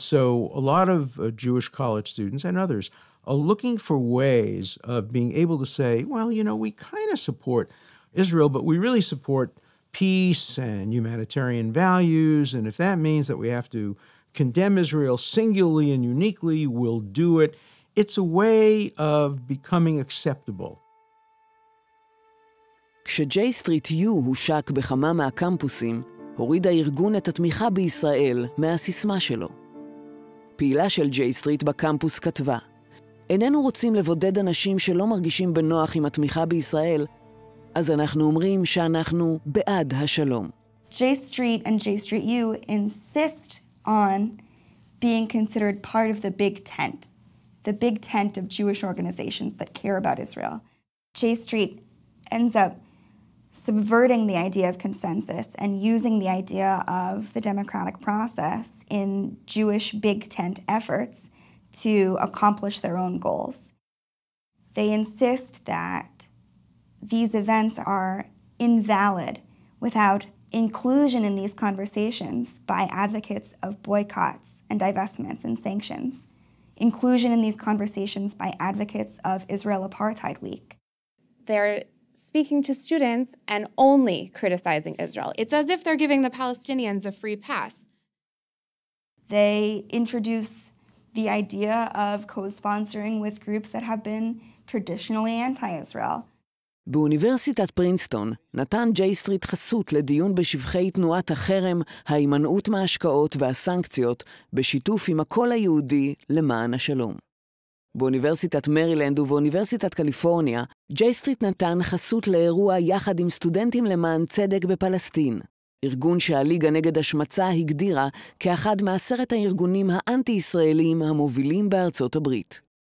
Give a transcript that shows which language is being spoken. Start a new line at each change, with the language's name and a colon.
English: So a lot of Jewish college students and others are looking for ways of being able to say, well, we kind of support Israel, but we really support peace and humanitarian values, and if that means that we have to condemn Israel singularly and uniquely, we'll do it. It's a way of becoming acceptable.
Hebrew: כשג'יי-סטריט U הושק בכמה מהקמפוסים, הוריד הארגון את התמיכה בישראל מהסיסמה שלו. פעילה של ג'יי-סטריט בקמפוס כתבה, איננו רוצים לבודד אנשים שלא מרגישים בנוח עם התמיכה בישראל, אז אנחנו אומרים שאנחנו בעד השלום.
English: J-Street and J-Street U insist on being considered part of the big tent of Jewish organizations that care about Israel. J-Street ends up subverting the idea of consensus and using the idea of the democratic process in Jewish big tent efforts to accomplish their own goals. They insist that these events are invalid without inclusion in these conversations by advocates of boycotts and divestments and sanctions, inclusion in these conversations by advocates of Israel Apartheid Week. They're speaking to students and only criticizing Israel. It's as if they're giving the Palestinians a free pass. They introduce the idea of co-sponsoring with groups that have been traditionally anti-Israel.
Hebrew: באוניברסיטת פרינסטון נתן ג'יי-סטריט חסות לדיון בשבחי תנועת החרם, ההימנעות מההשקעות והסנקציות, בשיתוף עם הקול היהודי למען השלום. באוניברסיטת מרילנד ובאוניברסיטת קליפורניה, ג'יי-סטריט נתן חסות לאירוע יחד עם סטודנטים למען צדק בפלסטין, ארגון שהליגה נגד השמצה הגדירה כאחד מ10 הארגונים האנטי-ישראלים המובילים בארצות הברית.